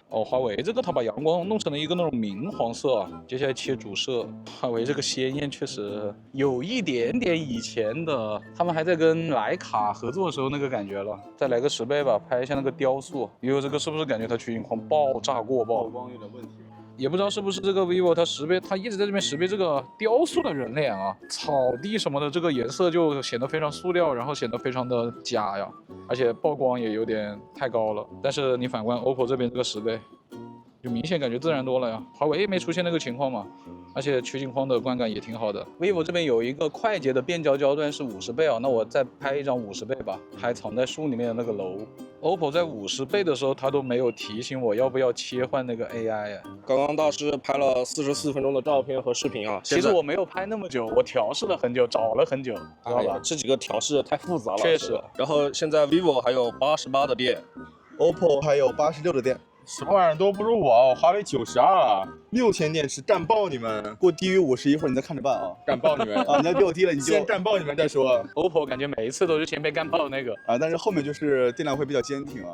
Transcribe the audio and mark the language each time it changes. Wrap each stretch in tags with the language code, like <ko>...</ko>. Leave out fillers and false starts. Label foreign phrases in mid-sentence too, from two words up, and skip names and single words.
<zh>哦，華為這個它把陽光弄成了一個那種明黃色啊。接下來切主攝，華為這個鮮豔確實有一點點以前的他們還在跟徠卡合作的時候那個感覺了。再來個10倍吧，拍一下那個雕塑。vivo這個是不是感覺它取景框爆炸過曝光有點問題，也不知道是不是這個 vivo 它10倍，它一直在這邊10倍這個雕塑的人臉啊，草地什麼的這個顏色就顯得非常塑料，然後顯得非常的假呀，而且曝光也有點太高了。但是你反觀 OPPO 這邊這個10倍，就明顯感覺自然多了呀。華為也沒出現那個情況嘛，而且取景框的觀感也挺好的。vivo 這邊有一個快捷的變焦焦段是50倍啊，那我再拍一張50倍吧，還藏在樹裡面的那個樓。OPPO 在50倍的時候，它都沒有提醒我要不要切換那個 AI 啊。剛剛大師拍了44分鐘的照片和視頻啊，其實我沒有拍那麼久，我調試了很久，找了很久，知道吧？這幾個調試太複雜了，確實。然後現在 vivo 還有88的電，，OPPO 還有86的電。什么玩意儿都不如我华为92，6000电池战爆你们，给我低于50，一会儿你再看着办啊。战爆你们啊，你要比我低了，你就先战爆你们再说。 OPPO 感觉每一次都是先被干爆的那个啊，但是后面就是电量会比较坚挺啊。</zh>